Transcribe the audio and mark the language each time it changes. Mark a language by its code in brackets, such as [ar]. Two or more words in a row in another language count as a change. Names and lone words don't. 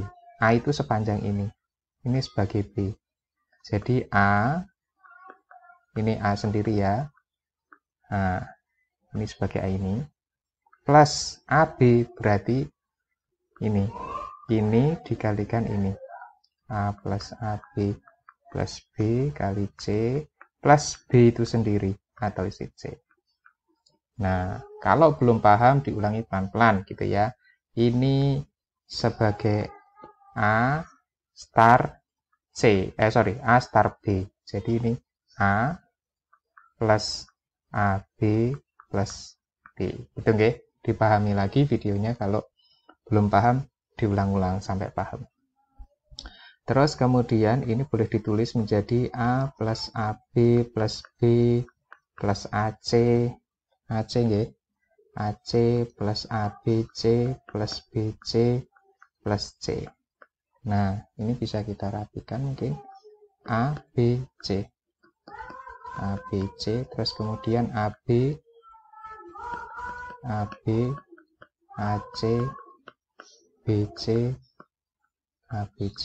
[id] A itu sepanjang ini sebagai B. Jadi A, ini A sendiri ya. Nah, ini sebagai A ini. Plus AB berarti ini dikalikan ini. A plus AB plus B kali C plus B itu sendiri atau isi C. Nah, kalau belum paham diulangi pelan-pelan gitu ya. Ini sebagai A star C, A star B. Jadi ini A plus AB plus B. Itu nggih, dipahami lagi videonya, kalau belum paham diulang-ulang sampai paham. Terus kemudian ini boleh ditulis menjadi A plus AB plus B plus AC. AC nggih. AC plus ABC plus BC plus C. Nah, ini bisa kita rapikan mungkin A, B, C. A, B, C, terus kemudian AB, AB, AC, BC, ABC.